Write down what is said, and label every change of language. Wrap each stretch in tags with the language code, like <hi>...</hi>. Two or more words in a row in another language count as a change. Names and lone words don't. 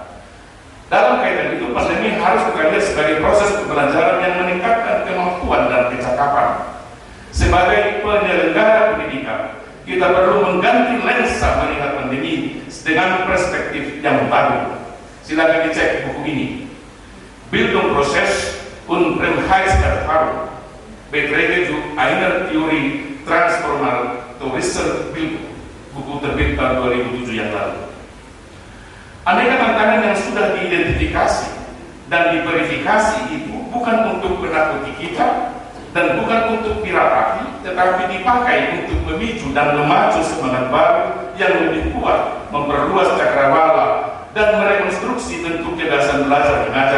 <id>Dalam kaitan itu, pandemi harus kita lihat sebagai proses pembelajaran yang meningkatkan kemampuan dan kecakapan. Sebagai penyelenggara pendidikan, kita perlu mengganti lensa melihat pandemi dengan perspektif yang baru. Silakan dicek buku ini.</id> <de>Bildungsprozess und Remheitserfahrung beträgt zu einer Theorie transformatorischer Bildung,</de> <id>buku terbit tahun 2007 yang lalu. Aneka tantangan yang sudah diidentifikasi dan diverifikasi itu bukan untuk menakuti kita dan bukan untuk diratapi, tetapi dipakai untuk memicu dan memacu semangat baru yang lebih kuat, memperluas cakrawala dan merekonstruksi bentuk kebiasaan belajar mengajar.</id>